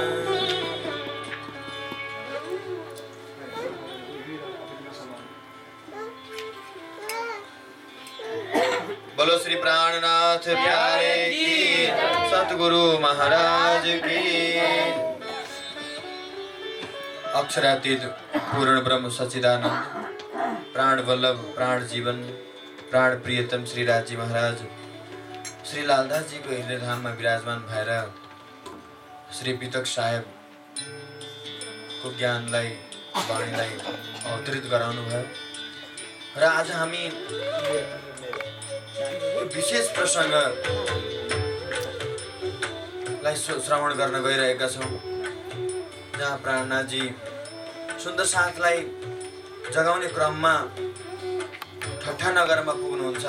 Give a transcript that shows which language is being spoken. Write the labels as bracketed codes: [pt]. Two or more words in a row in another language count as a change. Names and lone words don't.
[hi] बोलो श्री प्राणनाथ प्यारे की सतगुरु महाराज की। [ne] अक्षरातीत पूर्ण ब्रह्म सच्चिदानंद प्राण वल्लभ प्राण जीवन प्राण प्रियतम श्री राजी महाराज श्री लालदास जी को हृदय [hi] धाम में [ne] विराजमान भएर श्री पितक साहेब को ज्ञानलाई वाणीलाई अवतरित गराउनु भयो र आज हामी विशेष प्रसंगलाई श्रवण गर्न गइरहेका छौं जहाँ प्राणनाथ जी सुन्दर साथलाई जगाउने क्रममा ठट्टा नगरमा पुग्नुहुन्छ।